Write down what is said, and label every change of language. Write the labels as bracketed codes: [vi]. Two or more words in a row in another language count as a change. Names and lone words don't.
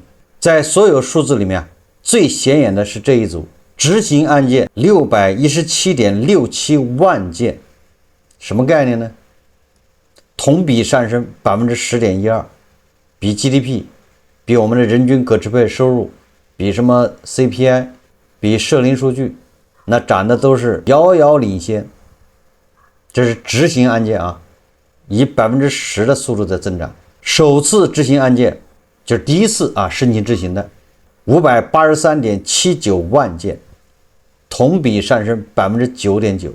[zh] 在所有數字裡面，最顯眼的是這一組，執行案件617.67萬件，什麼概念呢？同比上升10.12%。比 GDP， 比我們的人均可支配收入，比什麼 CPI， 比社零數據，那涨的都是遙遙領先。這是執行案件以10%的速度在增長。首次執行案件就是第一次申請執行的583.79萬件，同比上升9.9%。